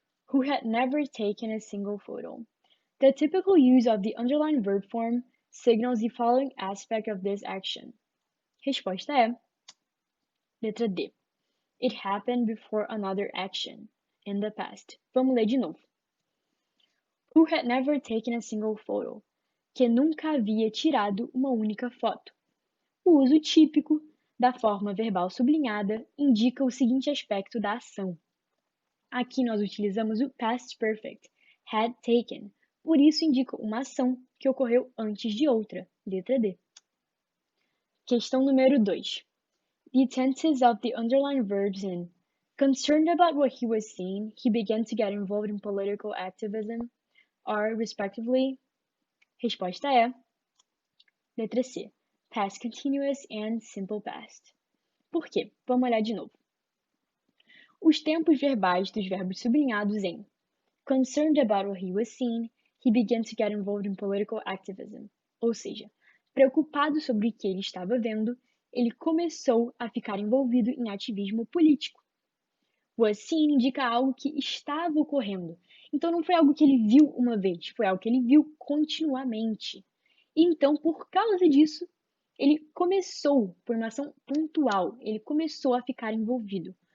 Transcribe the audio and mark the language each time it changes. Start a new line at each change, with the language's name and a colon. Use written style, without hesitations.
English: Who had never taken a single photo? The typical use of the underlined verb form signals the following aspect of this action.
Portuguese: Resposta é letra D.
English: It happened before another action, in the past.
Portuguese: Vamos ler de novo.
English: Who had never taken a single photo?
Portuguese: Que nunca havia tirado uma única foto. O uso típico da forma verbal sublinhada indica o seguinte aspecto da ação. Aqui nós utilizamos o past perfect, had taken, por isso indica uma ação que ocorreu antes de outra, letra D. Questão número 2.
English: The tenses of the underlined verbs in concerned about what he was seeing, he began to get involved in political activism are, respectively,
Portuguese: resposta é letra C,
English: past continuous and simple past.
Portuguese: Por quê? Vamos olhar de novo. Os tempos verbais dos verbos sublinhados em
English: concerned about what he was seeing, he began to get involved in political activism.
Portuguese: Ou seja, preocupado sobre o que ele estava vendo, ele começou a ficar envolvido em ativismo político. Was seen indica algo que estava ocorrendo. Então não foi algo que ele viu uma vez, foi algo que ele viu continuamente. E então, por causa disso, ele começou, por uma ação pontual, ele começou a ficar envolvido.